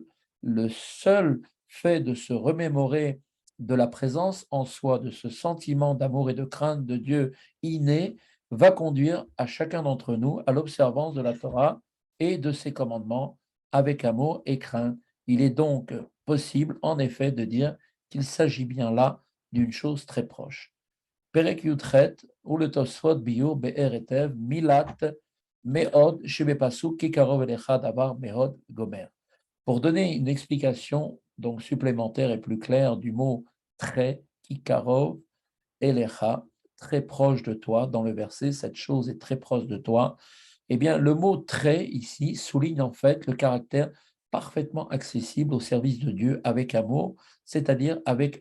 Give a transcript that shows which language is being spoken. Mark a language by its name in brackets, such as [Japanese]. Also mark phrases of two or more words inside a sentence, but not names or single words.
[French] Le seul fait de se remémorer de la présence en soi de ce sentiment d'amour et de crainte de Dieu inné va conduire à chacun d'entre nous à l'observance de la Torah et de ses commandements avec amour et crainte. Il est donc possible, en effet, de dire qu'il s'agit bien là d'une chose très proche. [Hebrew] פרק יח, [French] ou le [Hebrew] תוספות ביאור באר היטב, מילת מאד שבפסוק כי קרוב אליך דבר מאד גומר. [French] Pour donner une explication donc supplémentaire et plus claire du mot très, [Hebrew] כי קרוב אליך, [French] très proche de toi, dans le verset, cette chose est très proche de toi, eh bien, le mot très ici souligne en fait le caractère parfaitement accessible au service de Dieu avec amour, c'est-à-dire avec